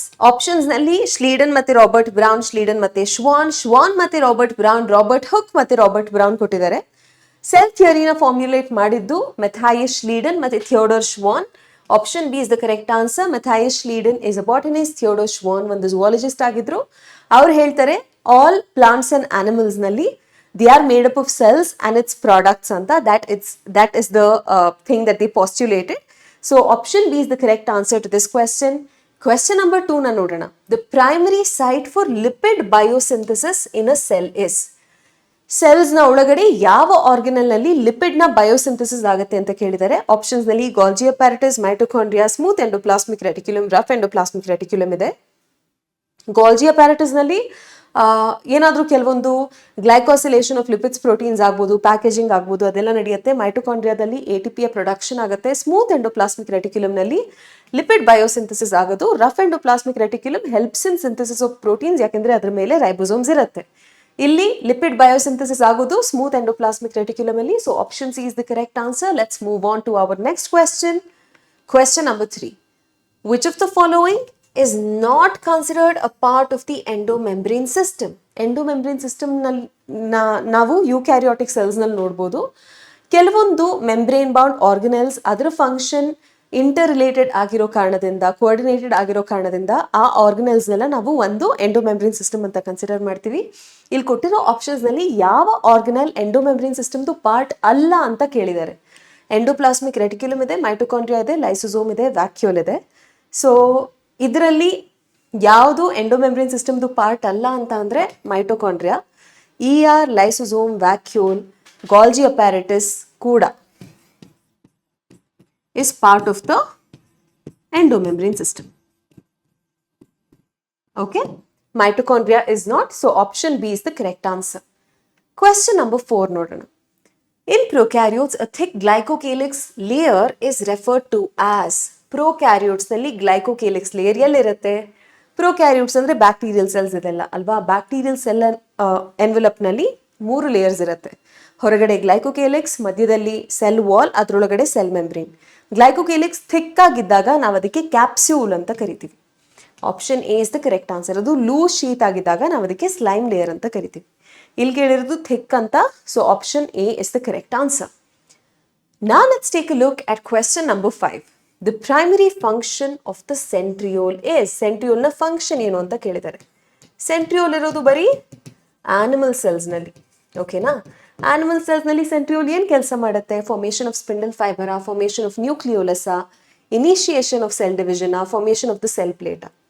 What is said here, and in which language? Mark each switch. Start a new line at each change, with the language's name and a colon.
Kannada: Options ನಲ್ಲಿ ಶ್ಲೀಡನ್ ಮತ್ತೆ Robert brown, ಶ್ಲೀಡನ್ ಮತ್ತೆ ಶ್ವಾನ್ ಮತ್ತೆ ರಾಬರ್ಟ್ ಬ್ರೌನ್, ರಾಬರ್ಟ್ ಹುಕ್ ಮತ್ತೆ ರಾಬರ್ಟ್ ಬ್ರೌನ್ ಕೊಟ್ಟಿದ್ದಾರೆ. ಸೆಲ್ ಥಿಯರಿನ ಫಾರ್ಮ್ಯುಲೇಟ್ ಮಾಡಿದ್ದು ಮೆಥಾಯಸ್ ಶ್ಲೀಡನ್ ಮತ್ತೆ Theodore ಶ್ವಾನ್.
English: Option B is the correct answer. Matthias Schleiden is a botanist, Theodor Schwann
Kannada: ಒಂದು ಝುವಾಲಜಿಸ್ಟ್ ಆಗಿದ್ರು. ಅವ್ರು ಹೇಳ್ತಾರೆ
English: All plants and animals ನಲ್ಲಿ they are made up of cells and its products anta. That is the thing that they postulated. So option B is the correct answer to this question. Question number 2
Kannada: na nodana.
English: The primary site for lipid biosynthesis in a cell is.
Kannada: Cells na ಒಳಗಡೆ ಯಾವ organelle ನಲ್ಲಿ lipid ನ biosynthesis ಆಗುತ್ತೆ ಅಂತ ಕೇಳಿದ್ದಾರೆ. Options ನಲ್ಲಿ ಗಾಲ್ಜಿ apparatus, mitochondria, smooth endoplasmic reticulum, rough endoplasmic reticulum ಇದೆ. ಗಾಲ್ಜಿ apparatus ನಲ್ಲಿ ಏನಾದರೂ ಕೆಲವೊಂದು ಗ್ಲೈಕೋಸಿಲೇಷನ್ ಆಫ್ ಲಿಪಿಡ್ಸ್ ಪ್ರೋಟೀನ್ಸ್ ಆಗ್ಬೋದು, ಪ್ಯಾಕೇಜಿಂಗ್ ಆಗ್ಬೋದು, ಅದೆಲ್ಲ ನಡೆಯುತ್ತೆ. ಮೈಟೊಕಾಂಡ್ರಿಯಾದಲ್ಲಿ ATP ಪ್ರೊಡಕ್ಷನ್ ಆಗುತ್ತೆ. ಸ್ಮೂತ್ ಎಂಡೋಪ್ಲಾಸ್ಮಿಕ್ ರೆಟಿಕ್ಯುಲಮ್ ನಲ್ಲಿ ಲಿಪಿಡ್ ಬಯೋಸಿಂಥಸಿಸ್ ಆಗೋದು. Rough endoplasmic reticulum
English: helps in synthesis of proteins,
Kannada: ಯಾಕೆಂದ್ರೆ ಅದ್ರ ಮೇಲೆ ರೈಬೋಸೋಮ್ಸ್ ಇರುತ್ತೆ. ಇಲ್ಲಿ ಲಿಪಿಡ್ ಬಯೋಸಿಂಥಸಿಸ್ ಆಗೋದು ಸ್ಮೂತ್ ಎಂಡೋಪ್ಲಾಸ್ಮಿಕ್ ರೆಟಿಕ್ಯುಲಮ್ ಅಲ್ಲಿ.
English: So option C is the correct answer. Let's move on to our next question. Question number 3. Which of the following is not considered a part of the endomembrane system.
Kannada: Endomembrane system ನಲ್ಲಿ ನಾವು ಯೂಕ್ಯಾರಿಯೋಟಿಕ್ cells ನಲ್ಲಿ ನೋಡ್ಬೋದು. ಕೆಲವೊಂದು membrane bound ಆರ್ಗನೆಲ್ಸ್ ಅದರ function inter related ಆಗಿರೋ ಕಾರಣದಿಂದ, coordinated ಆಗಿರೋ ಕಾರಣದಿಂದ ಆ ಆರ್ಗನೆಲ್ಸ್ ನೆಲ್ಲ ನಾವು ಒಂದು ಎಂಡೋಮೆಂಬ್ರೇನ್ ಸಿಸ್ಟಮ್ ಅಂತ ಕನ್ಸಿಡರ್ ಮಾಡ್ತೀವಿ. ಇಲ್ಲಿ ಕೊಟ್ಟಿರೋ ಆಪ್ಷನ್ಸ್ ನಲ್ಲಿ ಯಾವ ಆರ್ಗನೆಲ್ ಎಂಡೋಮೆಂಬ್ರೇನ್ ಸಿಸ್ಟಮ್ದು ಪಾರ್ಟ್ ಅಲ್ಲ ಅಂತ ಕೇಳಿದ್ದಾರೆ. ಎಂಡೋಪ್ಲಾಸ್ಮಿಕ್ ರೆಟಿಕ್ಯುಲಮ್ ಇದೆ, ಮೈಟೊಕಾಂಡ್ರಿಯಾ ಇದೆ, ಲೈಸೋಸೋಮ್ ಇದೆ, ವ್ಯಾಕ್ಯೂಲ್ ಇದೆ. ಸೊ ಇದರಲ್ಲಿ ಯಾವುದು ಎಂಡೋಮೆಂಬ್ರೇನ್ ಸಿಸ್ಟಮ್ದು ಪಾರ್ಟ್ ಅಲ್ಲ ಅಂತ ಅಂದರೆ mitochondria, ER, lysosome, vacuole, ಗಾಲ್ಜಿ apparatus ಕೂಡ
English: is part of the endomembrane system. Okay, mitochondria is not, so option B is the correct answer. Question number 4
Kannada: nodana.
English: In prokaryotes, a thick glycocalyx layer is referred to as.
Kannada: Prokaryotes ನಲ್ಲಿ glycocalyx layer ಎಲ್ಲಿರುತ್ತೆ? Prokaryotes ಅಂದ್ರೆ bacterial cells ಇದೆಲ್ಲ ಅಲ್ವಾ. Bacterial cell envelope ನಲ್ಲಿ 3 layers ಇರುತ್ತೆ. ಹೊರಗಡೆ glycocalyx, ಮಧ್ಯದಲ್ಲಿ cell wall, ಅದರೊಳಗಡೆ ಸೆಲ್ ಮೆಂಬ್ರೇನ್. ಗ್ಲೈಕೋಕೇಲಿಕ್ಸ್ ಥಿಕ್ ಆಗಿದ್ದಾಗ ನಾವು ಅದಕ್ಕೆ ಕ್ಯಾಪ್ಸ್ಯೂಲ್ ಅಂತ ಕರಿತೀವಿ.
English: Option A is the correct answer.
Kannada: ಅದು ಲೂಸ್ ಶೀಟ್ ಆಗಿದ್ದಾಗ ನಾವು ಅದಕ್ಕೆ ಸ್ಲೈಮ್ ಲೇಯರ್ ಅಂತ ಕರಿತೀವಿ. ಇಲ್ಲಿ ಕೇಳಿರೋದು ಥಿಕ್ ಅಂತ.
English: So option A is the correct answer. Now let's take a look at question number 5. The primary function of the centriole is.
Kannada: Centriole ನ function ಏನು ಅಂತ ಕೇಳಿದ್ದಾರೆ. ಸೆಂಟ್ರಿಯೋಲ್ ಇರೋದು ಬರೀ ಆನಿಮಲ್ ಸೆಲ್ಸ್ ನಲ್ಲಿ. ಓಕೆನಾ? ಆನಿಮಲ್ ಸೆಲ್ಸ್ ನಲ್ಲಿ ಸೆಂಟ್ರಿಯೋಲ್ ಏನು ಕೆಲಸ ಮಾಡುತ್ತೆ?
English: Formation of spindle fibre, formation of nucleolus, initiation of cell division, formation of the cell plate.